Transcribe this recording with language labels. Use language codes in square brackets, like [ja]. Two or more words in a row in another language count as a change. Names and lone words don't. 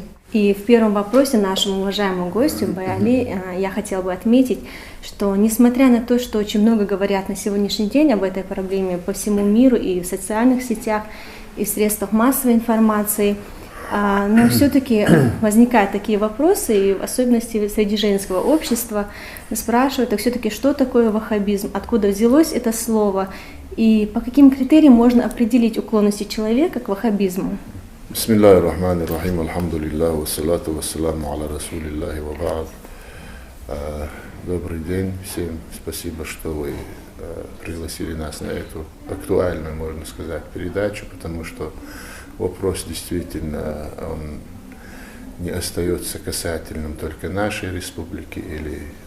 [ru] И в первом вопросе нашему уважаемому гостю Баяли я хотела бы отметить, что несмотря на то, что очень много говорят на сегодняшний день об этой проблеме по всему миру и в социальных сетях, и в средствах массовой информации, но все-таки возникают такие вопросы, и в особенности среди женского общества спрашивают, а все-таки что такое ваххабизм, откуда взялось это слово, и по каким критериям можно определить уклонности человека к ваххабизму? [ar] بسم الله الرحمن الرحيم الحمد لله والصلاة والسلام على رسول الله وبعد. [ru] Добрый день всем, спасибо, что вы пригласили нас на эту актуальную, можно сказать, передачу, потому что вопрос действительно, он не остается касательным только нашей республики или